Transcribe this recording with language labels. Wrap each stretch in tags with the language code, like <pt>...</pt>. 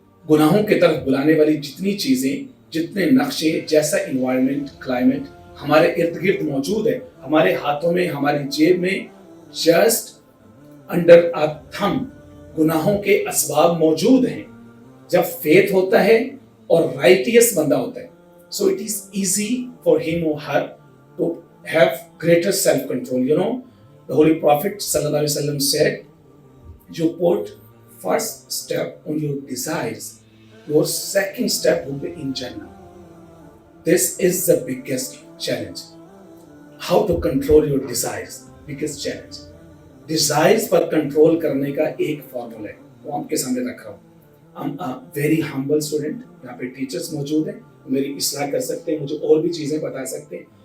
<ur>گناہوں کی طرف بلانے والی جتنی چیزیں، جتنے نقشے، جیسا انوائرمنٹ، کلائمیٹ ہمارے ارد گرد موجود ہے، ہمارے ہاتھوں میں، ہماری جیب میں،</ur> <en>just under a thumb</en> <ur>گناہوں کے اسباب موجود ہیں۔ جب فیتھ ہوتا ہے اور righteous بندہ ہوتا ہے,</ur> <en>so it is easy for him or her to have greater self-control. You know, the Holy Prophet sallallahu alaihi wasallam said, you put first step on your desires, your second step will be in Jannah. This is the biggest challenge. How to control your desires, biggest challenge.</en> <ur>Desires per control کرنے کا ایک formula ہے, وہ آپ کے سامنے رکھ رہا ہوں.</ur> <en>I'm a very humble student.</en> <ur>یہاں پہ ٹیچرس موجود ہیں, میری اصلاح کر سکتے ہیں, مجھے اور بھی چیزیں بتا سکتے ہیں.</ur>